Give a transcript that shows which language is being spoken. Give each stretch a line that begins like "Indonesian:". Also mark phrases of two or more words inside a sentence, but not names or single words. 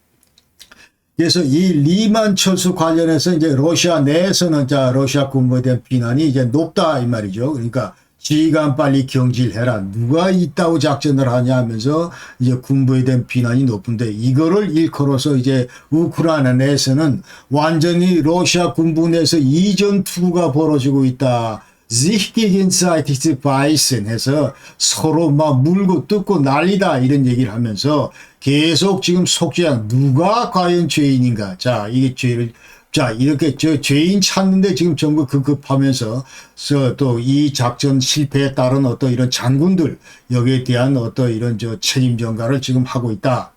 Korean: 그래서 이 리만 철수 관련해서 이제 러시아 내에서는 자 러시아 군부에 대한 비난이 이제 높다 이 말이죠. 그러니까 지휘관 빨리 경질해라. 누가 이따오 작전을 하냐 하면서 이제 군부에 대한 비난이 높은데 이거를 일컬어서 이제 우크라이나 내에서는 완전히 러시아 군부 내에서 이전 투구가 벌어지고 있다.
German: sich gegenseitig beißen
Korean: 해서 서로 막 물고 뜯고 난리다 이런 얘기를 하면서 계속 지금 속죄한 누가 과연 죄인인가. 자, 이게 죄를 자, 이렇게 죄인 찾는데 지금 전부 급급하면서 또 이 작전 실패에 따른 어떤 이런 장군들 여기에 대한 어떤 이런 책임전가를 지금 하고 있다.